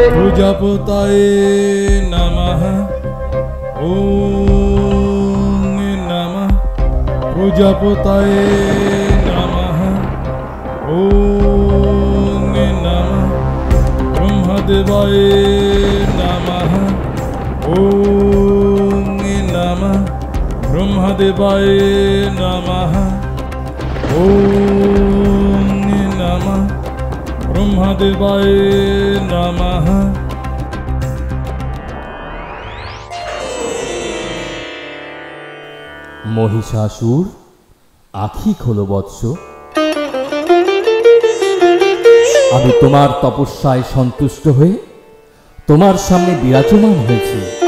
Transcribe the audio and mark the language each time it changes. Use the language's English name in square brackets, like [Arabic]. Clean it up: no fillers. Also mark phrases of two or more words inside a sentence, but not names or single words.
[Sanskrit] প্রজাপতায়ে নমঃ, ওম নমঃ প্রজাপতায়ে নমঃ, ওম নমঃ ব্রহ্মদেবায়ে নমঃ, ওম নমঃ ব্রহ্মদেবায়ে নমঃ, ওম নমঃ ব্রহ্মদেবায়ে নমঃ। [Bangla] মহিষাসুর, আখি খোলো বৎস। আমি তোমার তপস্যায় সন্তুষ্ট হয়ে তোমার সামনে বিরাজমান হয়েছি।